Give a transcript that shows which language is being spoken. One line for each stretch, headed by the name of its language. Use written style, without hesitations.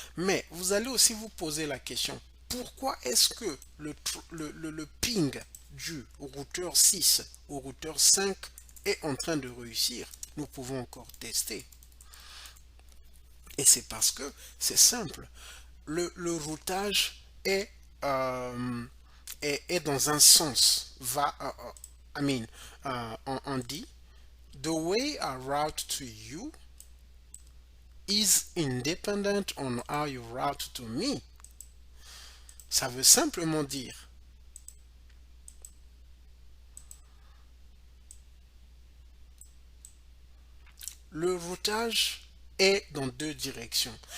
French: Mais vous allez aussi vous poser la question, pourquoi est-ce que le ping du routeur 6 au routeur 5 est en train de réussir? Nous pouvons encore tester. Et c'est parce que c'est simple. Le routage est dans un sens. On dit,
English: the way I route to you is independent on how you route to me.
French: Ça veut simplement dire le routage est dans deux directions.